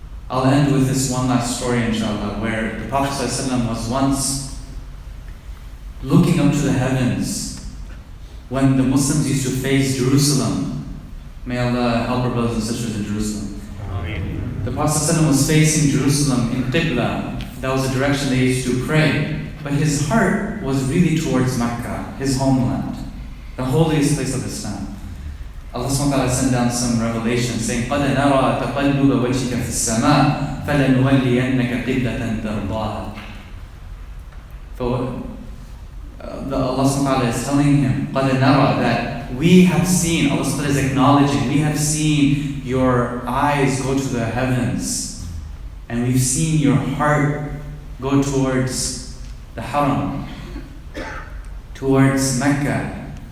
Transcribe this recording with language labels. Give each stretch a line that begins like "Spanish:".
English: I'll end with this one last story, inshallah, where the Prophet ﷺ was once looking up to the heavens when the Muslims used to face Jerusalem. May Allah help our brothers and sisters in Jerusalem. Amen. The Prophet ﷺ was facing Jerusalem in Qibla. That was the direction they used to pray. But his heart was really towards Mecca, his homeland, the holiest place of Islam. Allah SWT sent down some revelation saying,
Arabic: قَدْ نَرَى تَقَلُّبَ وَجْهِكَ فِي السَّمَاءِ فَلَنُوَلِّيَنَّكَ قِبْلَةً تَرْضَاهَا.
English: So Allah SWT is telling him,
Arabic: قَدْ نَرَى,
English: that we have seen, Allah SWT is acknowledging, we have seen your eyes go to the heavens, and we've seen your heart go towards the Haram, towards Mecca.